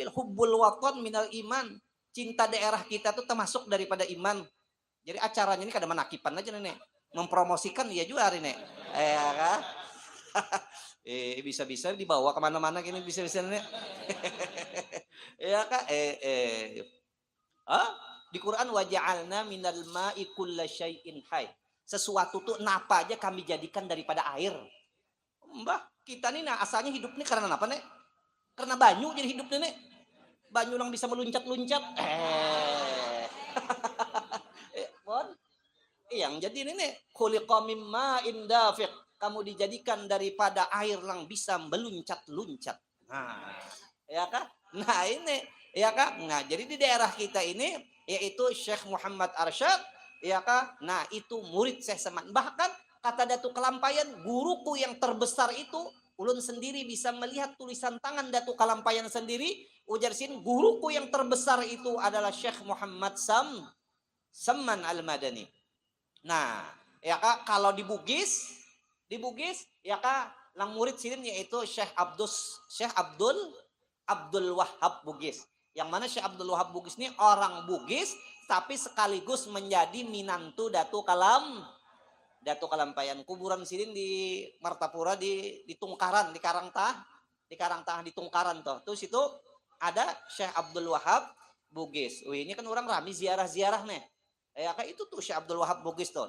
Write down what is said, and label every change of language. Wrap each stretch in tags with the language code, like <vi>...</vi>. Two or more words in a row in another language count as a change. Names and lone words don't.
<ar>حب الوطن من الإيمان.</ar> <bjn>Cinta daerah kita tuh termasuk daripada iman. Jadi acaranya ini kada menakipan aja nih. Mempromosikan ya juga hari nih. Ya kah? Bisa-bisa dibawa kemana-mana gini bisa-bisa nih. Ya kah? Di Quran</bjn> <ar>وجعلنا من الماء كل شيء حي.</ar> <bjn>Sesuatu tuh napa aja kami jadikan daripada air. Mbah, kita nih nah asalnya hidup nih karena apa nih? Karena banyu jadi hidup nih. Banyu yang bisa meluncat-luncat. Yang jadi ini nih</bjn> <ar>خلق مما اندفق.</ar> <bjn>Kamu dijadikan daripada air yang bisa meluncat-luncat. Nah, ya kah? Nah ini, ya kah? Nah jadi di daerah kita ini yaitu Syekh Muhammad Arsyad, ya kah? Nah itu murid Syekh Saman. Bahkan kata Datuk Kalampayan, guruku yang terbesar itu, ulun sendiri bisa melihat tulisan tangan Datuk Kalampayan sendiri. Ujar sin, guruku yang terbesar itu adalah Syekh Muhammad Saman Al-Madani. Nah, ya kak, kalau di Bugis, ya kak, lang murid sini yaitu Syekh Abdul Wahab Bugis. Yang mana Syekh Abdul Wahab Bugis ini orang Bugis, tapi sekaligus menjadi minantu Datuk Kalampayan. Kuburan sini di Martapura di Tungkaran, di Karangtah di Tungkaran toh. Terus itu ada Syekh Abdul Wahab Bugis. Ini kan orang rame ziarah-ziarah nih. Ya kayak itu tuh Syekh Abdul Wahab Bugis tuh.</bjn>